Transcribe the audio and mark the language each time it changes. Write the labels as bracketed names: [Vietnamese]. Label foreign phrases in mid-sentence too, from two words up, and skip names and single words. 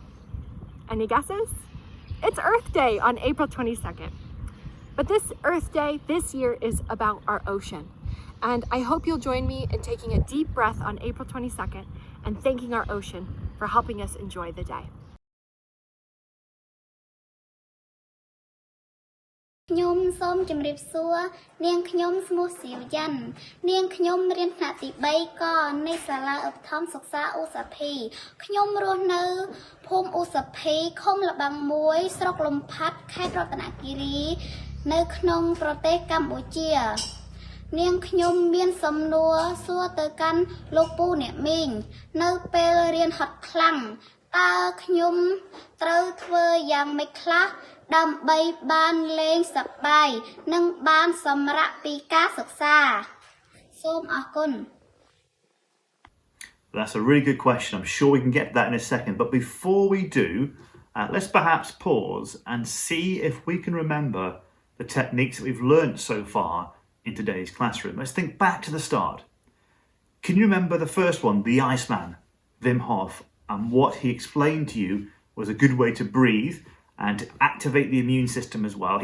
[English] Any guesses? It's Earth Day on April 22nd. But this Earth Day this year is about our ocean. And I hope you'll join me in taking a deep breath on April 22nd and thanking our ocean for helping us enjoy the day. [Khmer] ខ្ញុំសូមជម្រាបសួរនាងខ្ញុំឈ្មោះសៀវយ៉ាន់នាងខ្ញុំរៀនថ្នាក់ទី3កនៃសាលាឧប ត្ថម្ភសិក្សាឧសភីខ្ញុំរស់នៅភូមិឧសភីឃុំលបាំង1ស្រុកលំផាត់ខេត្តរតនគិរីនៅក្នុងប្រទេសកម្ពុជានាងខ្ញុំមានសំណួរសួរទៅកាន់លោកពូអ្នកមីងនៅពេលរៀនហត់ខ្លាំងតើខ្ញុំត្រូវធ្វើយ៉ាងម៉េចខ្លះ ដើម្បីបានលេងសប្បាយនិងបានសម្រាកពីការសិក្សាសូមអរគុណ [English] That's a really good question. I'm sure we can get to that in a second. But before we do, let's perhaps pause and see if we can remember the techniques that we've learned so far in today's classroom. Let's think back to the start. Can you remember the first one, the Iceman, Wim Hof, and what he explained to you was a good way to breathe and to activate the immune system as well?